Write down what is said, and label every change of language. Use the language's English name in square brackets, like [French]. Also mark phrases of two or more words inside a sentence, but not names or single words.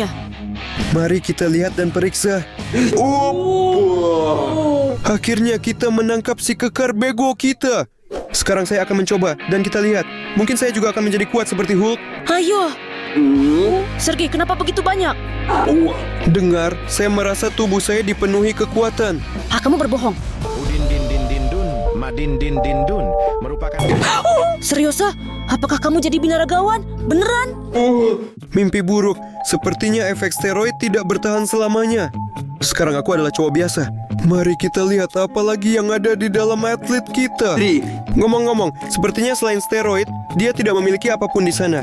[Indonesian] Mari kita lihat dan periksa. Akhirnya kita menangkap si kekar bego kita. Sekarang saya akan mencoba dan kita lihat. Mungkin saya juga akan menjadi kuat seperti Hulk. Ayo. Sergei, kenapa begitu banyak? Dengar, saya merasa tubuh saya dipenuhi kekuatan. Kamu berbohong. Udin din din din dun. Madin din din dun. Merupakan... Seriosa? Apakah kamu jadi binaragawan? Beneran? Mimpi buruk. Sepertinya efek steroid tidak bertahan selamanya. Sekarang aku adalah cowok biasa. Mari kita lihat apa lagi yang ada di dalam atlet kita. Ngomong-ngomong, sepertinya selain steroid, dia tidak memiliki apapun di sana.